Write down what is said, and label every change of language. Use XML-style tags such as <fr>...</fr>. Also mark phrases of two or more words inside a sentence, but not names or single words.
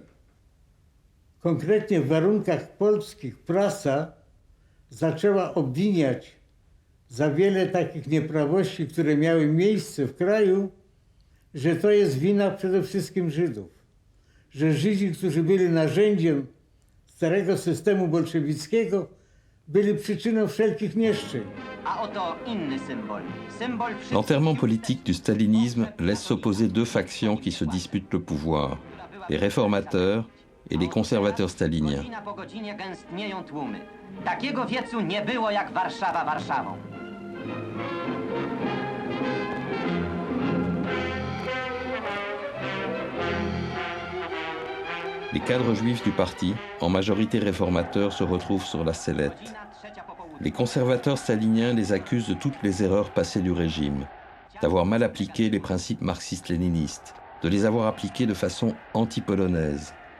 <pl>Konkretnie w warunkach polskich prasa zaczęła obwiniać za wiele takich nieprawości, które miały miejsce w kraju, że to jest wina przede wszystkim Żydów. Że Żydzi, którzy byli narzędziem starego systemu bolszewickiego, byli przyczyną wszelkich nieszczęść. A oto inny symbol.</pl> <fr>L'enterrement politique du stalinisme laisse s'opposer deux factions qui se disputent le pouvoir, les réformateurs et les conservateurs staliniens.</fr> <pl>Godzina po godzinie gęstnieją tłumy. Takiego wiecu nie było jak Warszawa Warszawą.</pl> <fr>Les cadres juifs du parti, en majorité réformateurs, se retrouvent sur la sellette. Les conservateurs staliniens les accusent de toutes les erreurs passées du régime, d'avoir mal appliqué les principes marxistes-léninistes, de les avoir appliqués de façon anti-polonaise.</fr>